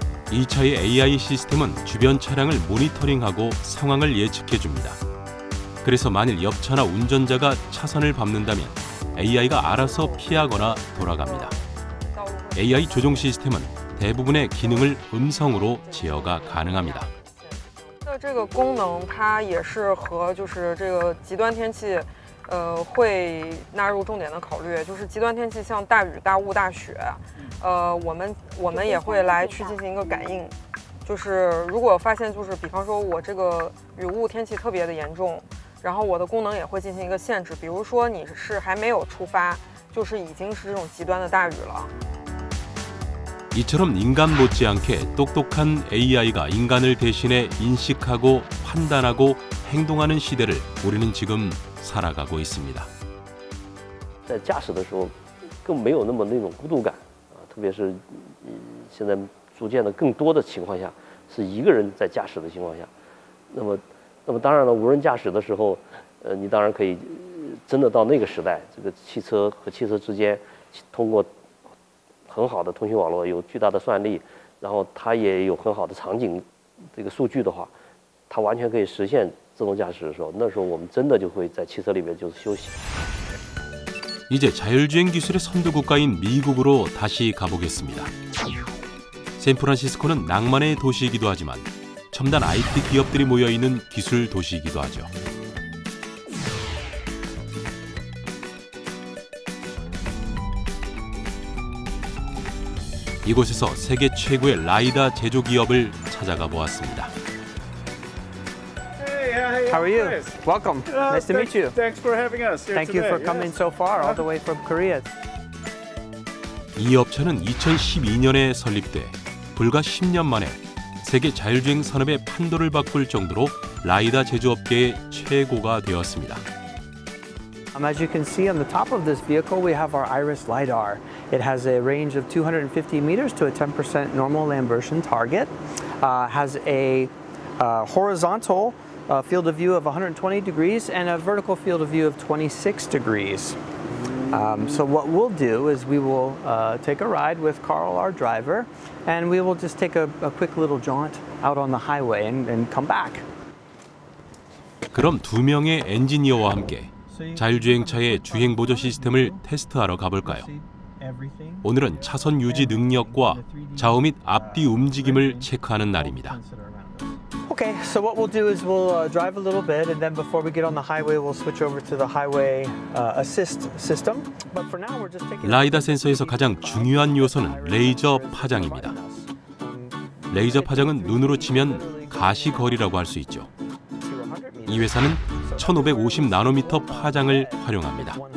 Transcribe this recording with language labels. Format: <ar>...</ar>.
<ko>이 차의 AI 시스템은 주변 차량을 모니터링하고 상황을 예측해줍니다. 그래서 만일 옆차나 운전자가 차선을 밟는다면 AI가 알아서 피하거나 돌아갑니다. AI 조종 시스템은 대부분의 기능을 음성으로 제어가 가능합니다.</ko> <zh>这个功能它也是和就是这个极端天气，会纳入重点的考虑。就是极端天气像大雨、大雾、大雪，我们也会来去进行一个感应。就是如果发现就是比方说我这个雨雾天气特别的严重，然后我的功能也会进行一个限制。比如说你是还没有出发，就是已经是这种极端的大雨了。</zh> <ko>이처럼 인간 못지않게 똑똑한 AI가 인간을 대신해 인식하고 판단하고 행동하는 시대를 우리는 지금 살아가고 있습니다.</ko> <zh>在驾驶的时候更没有那么那种孤独感啊，特别是现在逐渐的更多的情况下是一个人在驾驶的情况下，那么当然了，无人驾驶的时候，你当然可以真的到那个时代，这个汽车和汽车之间通过 很好的通讯网络有巨大的算力，然后它也有很好的场景这个数据的话，它完全可以实现自动驾驶的时候，那时候我们真的就会在汽车里面就是休息。</zh> <ko>이제 자율주행 기술의 선도 국가인 미국으로 다시 가보겠습니다. 샌프란시스코는 낭만의 도시이기도 하지만 첨단 IT 기업들이 모여있는 기술 도시이기도 하죠. 이곳에서 세계 최고의 라이다 제조 기업을 찾아가 보았습니다.</ko> <en>How are you? Welcome. Nice to meet you. Thanks for having us here Thank you for coming so far, all the way from Korea.</en> <ko>이 업체는 2012년에 설립돼 불과 10년 만에 세계 자율주행 산업의 판도를 바꿀 정도로 라이다 제조업계의 최고가 되었습니다.</ko> <en>As you can see on the top of this vehicle, we have our Iris LiDAR. It has a range of 250 meters to a 10% normal Lambertian target. Has a horizontal field of view of 120 degrees and a vertical field of view of 26 degrees. So what we'll do is we will take a ride with Carl, our driver, and we will just take a quick little jaunt out on the highway and come back.</en> <ko>그럼 두 명의 엔지니어와 함께 자율주행차의 주행 보조 시스템을 테스트하러 가볼까요? 오늘은 차선 유지 능력과 좌우 및 앞뒤 움직임을 체크하는 날입니다.</ko> <en>Okay, so what we'll do is we'll drive a little bit, and then before we get on the highway, we'll switch over to the highway assist system. But for now, we're just taking.</en> <ko>라이다 센서에서 가장 중요한 요소는 레이저 파장입니다. 레이저 파장은 눈으로 치면 가시거리라고 할 수 있죠. 이 회사는 1550 나노미터 파장을 활용합니다.</ko>